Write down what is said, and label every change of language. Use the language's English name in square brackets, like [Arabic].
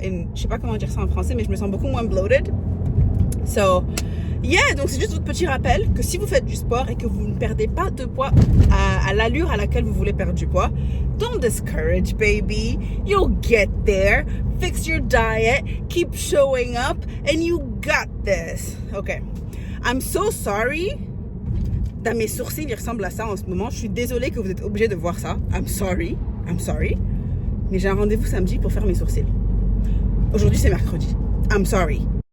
[French] Je sais pas comment dire ça en français, mais je me sens beaucoup moins bloated. [English] So, yeah, [French] donc c'est juste votre petit rappel que si vous faites du sport et que vous ne perdez pas de poids à l'allure à laquelle vous voulez perdre du poids, [English] don't discourage, baby. You'll get there. Fix your diet. Keep showing up and you got this. Okay. I'm so sorry. [French] Dans mes sourcils, ils ressemblent à ça en ce moment. Je suis désolée que vous êtes obligés de voir ça. [English] I'm sorry. [French] Mais j'ai un rendez-vous samedi pour faire mes sourcils. Aujourd'hui, c'est mercredi. [English] I'm sorry.